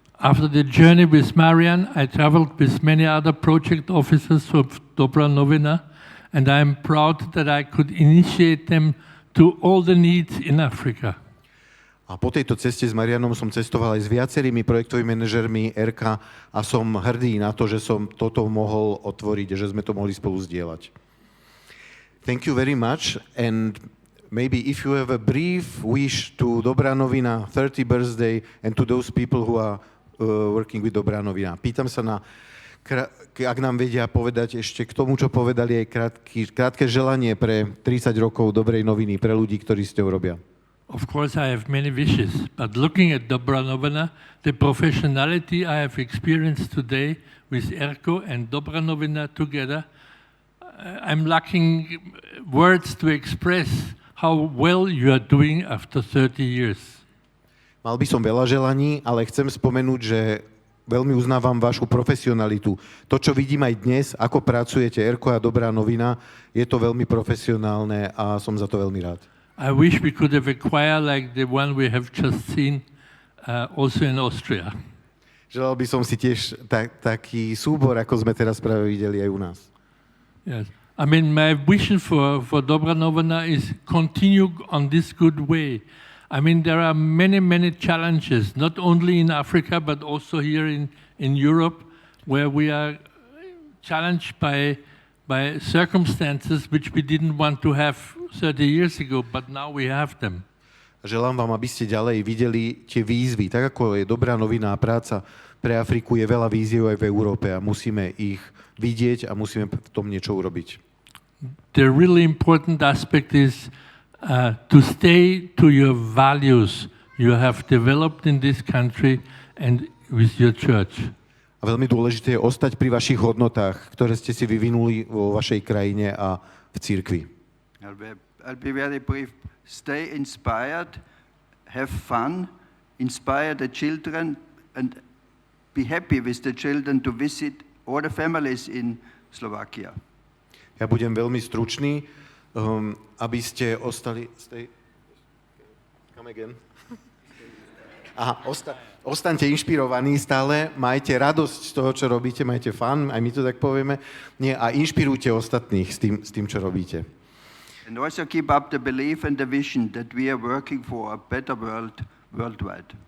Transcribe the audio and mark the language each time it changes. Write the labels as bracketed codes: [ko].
[en] After the journey with Marian, I traveled with many other project officers of Dobra Novina, and I am proud that I could initiate them to all the needs in Africa. [sk] A po tejto ceste s Marianom som cestoval aj s viacerými projektovými manažermi RK a som hrdý na to, že som toto mohol otvoriť, že sme to mohli spolu zdieľať. [en] Thank you very much, and maybe if you have a brief wish to Dobra Novina 30 birthday and to those people who are working with Dobra Novina. [sk] Pýtam sa na, ak nám vedia povedať ešte k tomu, čo povedali, aj krátke želanie pre 30 rokov Dobrej noviny, pre ľudí, ktorí s ňou robia. [en] Of course, I have many wishes, but looking at Dobra Novina, the professionality I have experienced today with Erko and Dobra Novina together, I'm lacking words to express how well you are doing after 30 years. [sk] Mal by som veľa želaní, ale chcem spomenúť, že veľmi uznávam vašu profesionalitu. To, čo vidím aj dnes, ako pracujete, Erko a Dobrá novina, je to veľmi profesionálne a som za to veľmi rád. [en] I wish we could have a choir like the one we have just seen also in Austria. [sk] Želal by som si tiež taký súbor, ako sme teraz práve videli aj u nás. [en] Yes. I mean, my vision for Dobra Novina is continue on this good way. I mean, there are many, many challenges, not only in Africa, but also here in Europe, where we are challenged by circumstances which we didn't want to have 30 years ago, but now we have them. [sk] Želám vám, aby ste ďalej videli tie výzvy. Tak ako je Dobrá novina a práca pre Afriku, je veľa výziev aj v Európe a musíme ich vidieť a musíme v tom niečo urobiť. [en] The really important aspect is to stay to your values you have developed in this country and with your church. [sk] A veľmi dôležité je ostať pri vašich hodnotách, ktoré ste si vyvinuli vo vašej krajine a v cirkvi. [en] I'll be very brief. Stay inspired, have fun, inspire the children, and be happy with the children to visit all the families in Slovakia. [sk] Ja budem veľmi stručný, aby ste ostali... [en] Come again. [sk] Aha, ostaňte inšpirovaní stále, majte radosť z toho, čo robíte, majte fun, aj my to tak povieme, a inšpirujte ostatných s tým, čo robíte. [en] And also keep up the belief and the vision that we are working for a better world worldwide.